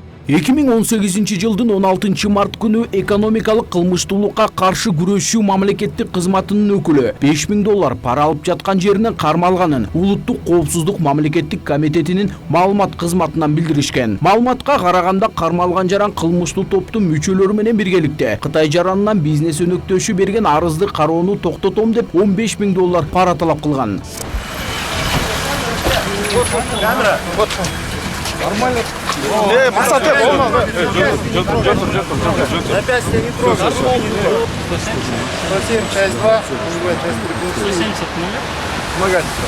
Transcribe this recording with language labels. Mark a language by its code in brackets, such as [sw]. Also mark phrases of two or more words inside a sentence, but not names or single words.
[ky] 2018 жылдын 16 март күнү экономикалык кылмыштуулукка каршы күрөшүү мамлекеттик кызматынын өкүлү $5000 пара алып жаткан жеринен кармалганын Улуттук коопсуздук мамлекеттик комитетинин маалымат кызматынан билдиришкен. Маалыматка караганда кармалган жаран кылмыштуу топтун мүчөлөрү менен биргеликте Кытай жаранынан бизнес өнөктөшү берген арызды кароону токтотом деп $15000 пара талап кылган. [ru] Нормально. Пацаны, болмады. Опять тебя не трогай. 107, часть 2, часть 3. 170, помогать.